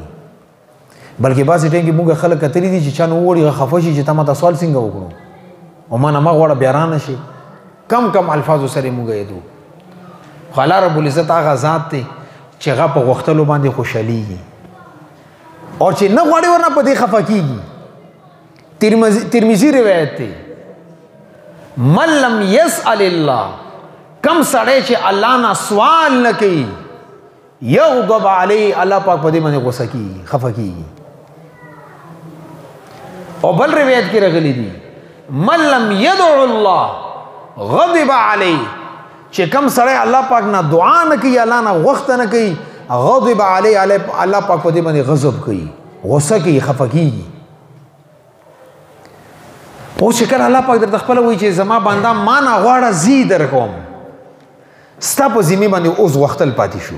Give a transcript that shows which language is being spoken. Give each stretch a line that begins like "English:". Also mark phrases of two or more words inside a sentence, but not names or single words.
Pashto: بلکې بعضې ټایم کې مونږ خلک کتلي دي چې چا نه ووړي خفه شي چې تا ماته سوال څنګه وکړو او ما نه مه غواړه بیا رانه شي. کم کم الفاظو سره مونږ یادو. خو الله رب العزت هغه ذات دی چې هغه په غوښتلو باندې خوشحالېږي او چې نه غواړي ورنه په دې خفه کېږي. ترمذي روایت دی
Arabic: من لم یسأل الله،
Pashto: کم سړی چې الله نه سوال نه کوي
Arabic: یغضب علیه،
Pashto: الله پاک په دې باندې غوسه کېږي، خفه کېږي. او بل روایت کې راغلی دي
Arabic: من لم يدعو الله غضب علیه،
Pashto: چې کم سړی الله پاک نه دعا نه کوي، الله نه غوښته نه کوي،
Arabic: غضب علیه،
Pashto: الله پاک په دې باندې غضب کوي، غوسه کوي، خفه کېږي. اوس چې کله الله پاک درته خپله وایي چې زما بنده ما نه غواړه زی در کوم، ستا په ذمې باندې اوس غوښتل پاتې شو.